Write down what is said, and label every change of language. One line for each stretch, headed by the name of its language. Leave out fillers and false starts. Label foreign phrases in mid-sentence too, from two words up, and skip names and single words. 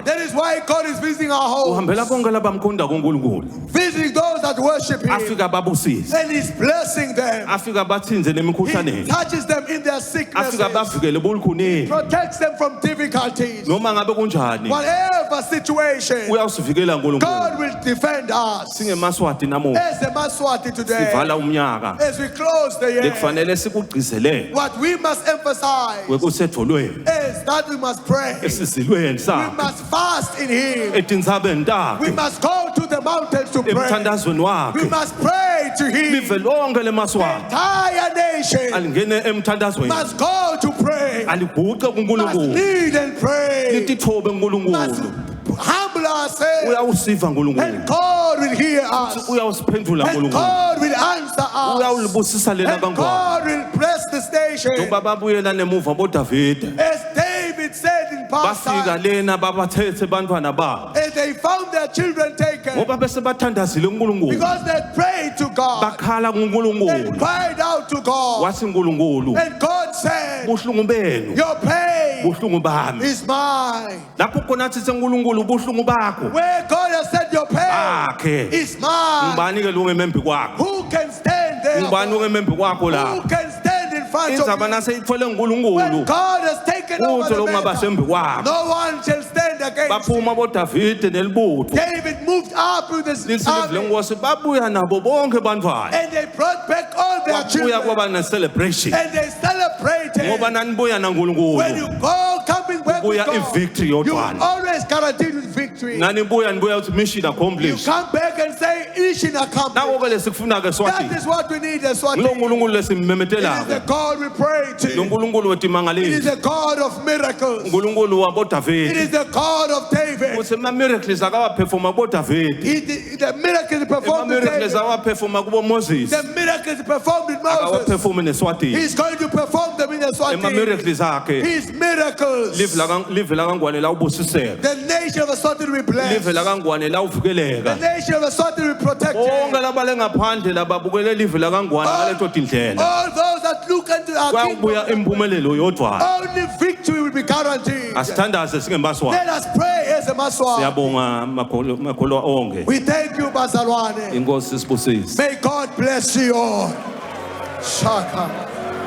English: That is why God is visiting our homes,
Swati: Uhambela konke labamkhonda kuNkulunkulu.
English: visiting those that worship Him,
Swati: Afika babusise.
English: and He's blessing them.
Swati: Afika bathinze
English: He
Swati: nemikhuhlaneni.
English: touches them in their sicknesses,
Swati: Afika bavikele bolukhuneni.
English: protects them from difficulties.
Swati: Noma ngabe kunjani.
English: Whatever situation,
Swati: Uyawusivikela uNkulunkulu.
English: God will defend us.
Swati: SingeMaswati namuhla.
English: As the Maswati today,
Swati: Sivala umnyaka.
English: as we close the year,
Swati: Lekufanele sikugcizelele.
English: what we must emphasize
Swati: Wekusetfolweni.
English: is that we must pray.
Swati: Esizilweni
English: We
Swati: sakhe.
English: must fast in Him.
Swati: Etindzabeni
English: We
Swati: takhe.
English: must go to the mountains to pray.
Swati: Emthandazweni
English: We
Swati: wakhe.
English: must pray to Him.
Swati: Live lonke
English: The
Swati: leMaswati.
English: entire nation
Swati: Alingene emthandazweni.
English: must go to pray.
Swati: Aliguqe
English: Must
Swati: kuNkulunkulu.
English: lead and pray.
Swati: Litithobe
English: Must
Swati: uNkulunkulu.
English: humble ourselves.
Swati: Uyawusiva
English: And
Swati: uNkulunkulu.
English: God will hear us.
Swati: Uyawusiphendula
English: And
Swati: uNkulunkulu.
English: God will answer us.
Swati: Uyawulibusisa lena
English: And
Swati: kangwane.
English: God will bless this nation.
Swati: Njengoba babuyela nemuva boDavida.
English: As David said in past
Swati: Bafika
English: times,
Swati: lena babathethe bantwana babo.
English: as they found their children taken,
Swati: Ngoba bese bathandazile uNkulunkulu.
English: because they prayed to God
Swati: Bakhala
English: and
Swati: kuNkulunkulu.
English: cried out to God.
Swati: Wathi uNkulunkulu,
English: And God said,
Swati: buhlungu benu,
English: your pain
Swati: buhlungu bami.
English: is mine.
Swati: Lapho khona athi uNkulunkulu buhlungu bakho.
English: Where God has said your pain
Swati: Akhe.
English: is mine.
Swati: Ngubani ke lo ngemembi kwakho?
English: Who can stand there?
Swati: Ngubani ongemembi kwakho la?
English: Who can stand in front of
Swati: Indzaba
English: you?
Swati: naseyithole
English: When
Swati: uNkulunkulu.
English: God has taken over
Swati: Utho
English: the
Swati: lo
English: matter,
Swati: ngabasembi kwakho.
English: no one shall stand against you.
Swati: Baphuma boDavida nelibutho.
English: David moved up with his
Swati: Lithi
English: army,
Swati: lenkosi babuya nabo bonke bantwana.
English: and they brought back all their
Swati: Babuya
English: children,
Swati: kwaba ne-celebration.
English: and they celebrated.
Swati: Ngoba nanibuya
English: When
Swati: naNkulunkulu.
English: you go coming back with
Swati: Ubuya
English: God,
Swati: i-victory
English: you
Swati: yodwana.
English: always guaranteed with victory.
Swati: Nanibuya nibuya uthi mission
English: You accomplished. come back and say, mission accomplished.
Swati: Nawo-ke lesikufuna-ke
English: That Swati. is what we need as
Swati: Lo Swati. nkulunkulu
English: It is the
Swati: lesimmemetelayo.
English: God we pray
Swati: Lo
English: to.
Swati: nkulunkulu
English: It is
Swati: wetimangaleli.
English: the God of miracles.
Swati: Unkulunkulu
English: It
Swati: waboDavida.
English: is the God of David.
Swati: Kuthi ama-miracles akawaphefoma kuboDavida.
English: The miracles performed in
Swati: Ama-miracles
English: David.
Swati: awaphefoma kuboMoses.
English: The miracles performed in Moses.
Swati: Akawaphefoma neSwatini.
English: He's going to perform them in the Swati.
Swati: Ema-miracles akhe.
English: His miracles.
Swati: Live lakangwane la ubusiseka.
English: The nation of the Swati will be blessed.
Swati: Live lakangwane la
English: The
Swati: uvikeleka.
English: nation of the Swati will be protected.
Swati: Bonke labale ngaphandle lababukele live lakangwane ngaleto tindlela.
English: All those that look into our
Swati: Kwabuya
English: kingdom,
Swati: impumelelo yodwa.
English: only victory will be guaranteed.
Swati: Asithandaze singeMaswati.
English: Let us pray as a Maswa.
Swati: Siyabonga makholwa onke.
English: We thank you,
Swati: Bazalwane. Inkosi sibusise.
English: May God bless you all. Shaka.